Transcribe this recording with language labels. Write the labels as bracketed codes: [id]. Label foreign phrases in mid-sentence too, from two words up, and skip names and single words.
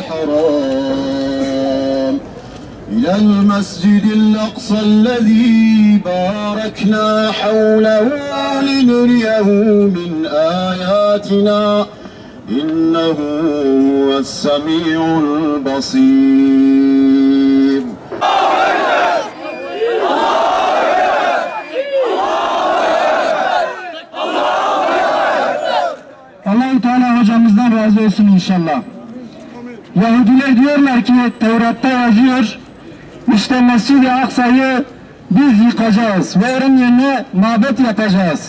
[ar] الحرام إلى المسجد الأقصى الذي باركنا حوله لنريه من آياتنا إنه هو السميع البصير. [tr] Allah-u Teala hocamızdan razı olsun inşallah. Yahudiler diyorlar ki Tevrat'ta yazıyor, işte Mescid-i Aksa'yı biz yıkacağız ve onun yerine mabet yapacağız.